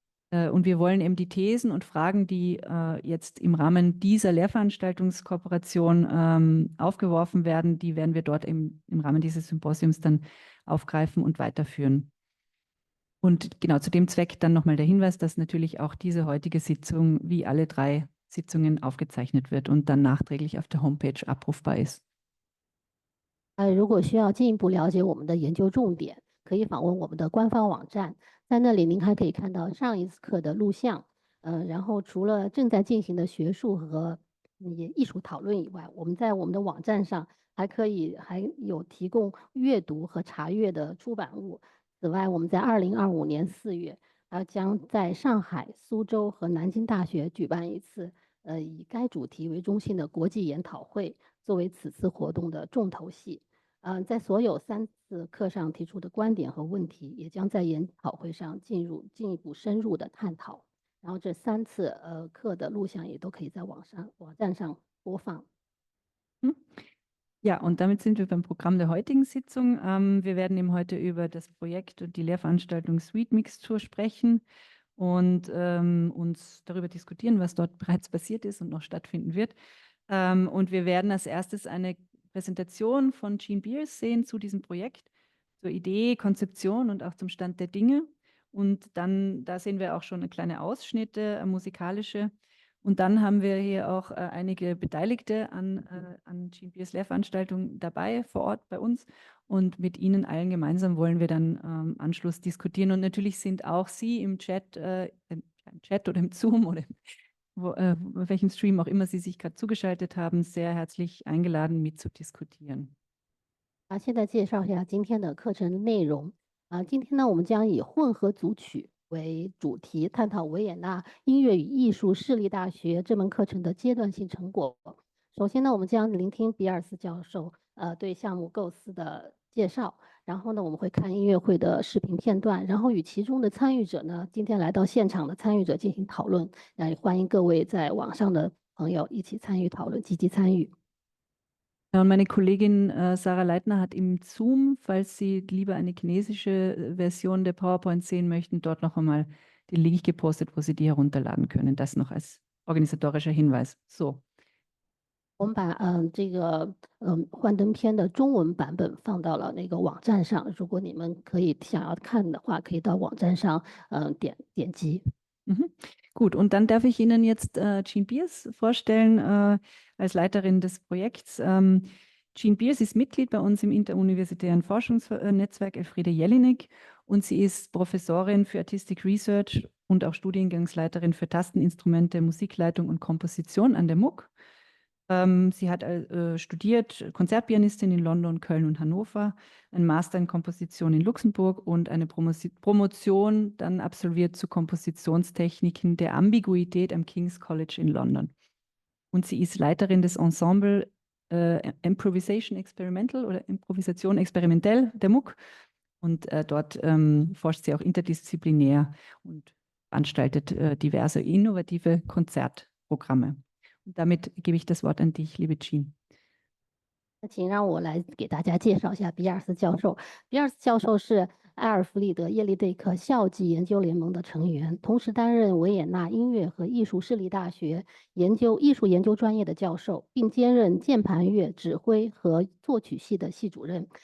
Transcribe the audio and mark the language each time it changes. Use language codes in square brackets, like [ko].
[de] Und wir wollen eben die Thesen und Fragen, die jetzt im Rahmen dieser Lehrveranstaltungskooperation aufgeworfen werden, die werden wir dort im Rahmen dieses Symposiums dann aufgreifen und weiterführen. Und genau zu dem Zweck dann nochmal der Hinweis, dass natürlich auch diese heutige Sitzung wie alle 3 Sitzungen aufgezeichnet wird und dann nachträglich auf der Homepage abrufbar ist. [zh] 如果需要进一步了解我们的研究重点，可以访问我们的官方网站，在那里您还可以看到上一次课的录像。然后除了正在进行的学术和艺术讨论以外，我们在我们的网站上还有提供阅读和查阅的出版物。此外，我们在2025年4月，将在上海、苏州和南京大学举办一次以该主题为中心的国际研讨会，作为此次活动的重头戏。在所有3次课上提出的观点和问题，也将在研讨会上进一步深入的探讨。然后这3次课的录像也都可以在网站上播放。 [de] Ja, und damit sind wir beim Programm der heutigen Sitzung. Wir werden eben heute über das Projekt und die Lehrveranstaltung Sweet Mixture sprechen und uns darüber diskutieren, was dort bereits passiert ist und noch stattfinden wird. Und wir werden als erstes eine Präsentation von Jean Beers sehen zu diesem Projekt, zur Idee, Konzeption und auch zum Stand der Dinge. Und dann, da sehen wir auch schon kleine Ausschnitte, musikalische. Und dann haben wir hier auch einige Beteiligte an Jean Beers Lehrveranstaltung dabei, vor Ort bei uns. Und mit Ihnen allen gemeinsam wollen wir dann Anschluss diskutieren. Und natürlich sind auch Sie im Chat oder im Zoom oder welchem Stream auch immer Sie sich gerade zugeschaltet haben, sehr herzlich eingeladen, mitzudiskutieren. [zh] 现在介绍一下今天的课程内容。今天呢，我们将以混合组曲为主题，探讨维也纳音乐与艺术市立大学这门课程的阶段性成果。首先呢，我们将聆听比尔斯教授对项目构思的介绍，然后呢，我们会看音乐会的视频片段，然后与其中的参与者呢，今天来到现场的参与者进行讨论。也欢迎各位在网上的朋友一起参与讨论，积极参与。 [de] Meine Kollegin Sarah Leitner hat im Zoom, falls Sie lieber eine chinesische Version der PowerPoint sehen möchten, dort noch einmal den Link gepostet, wo Sie die herunterladen können. Das noch als organisatorischer Hinweis. So. [zh] 我们把这个幻灯片的中文版本放到了那个网站上，如果你们想要看的话，可以到网站上点击。 [de] Gut, und dann darf ich Ihnen jetzt Jean Beers vorstellen als Leiterin des Projekts. Jean Beers ist Mitglied bei uns im interuniversitären Forschungsnetzwerk Elfriede Jelinek und sie ist Professorin für Artistic Research und auch Studiengangsleiterin für Tasteninstrumente, Musikleitung und Komposition an der MUK. Sie hat studiert, Konzertpianistin in London, Köln und Hannover, ein Master in Komposition in Luxemburg und eine Promotion dann absolviert zu Kompositionstechniken der Ambiguität am King's College in London. Und sie ist Leiterin des Ensemble Improvisation Experimental oder Improvisation Experimentell der MUK. Und dort forscht sie auch interdisziplinär und veranstaltet diverse innovative Konzertprogramme. Und damit gebe ich das Wort an dich, liebe Jean. [zh] 请让我来给大家介绍一下比尔斯教授。比尔斯教授是埃尔弗里德叶利贝克校际研究联盟的成员，同时担任维也纳音乐和艺术市立大学艺术研究专业的教授，并兼任键盘乐指挥和作曲系的系主任。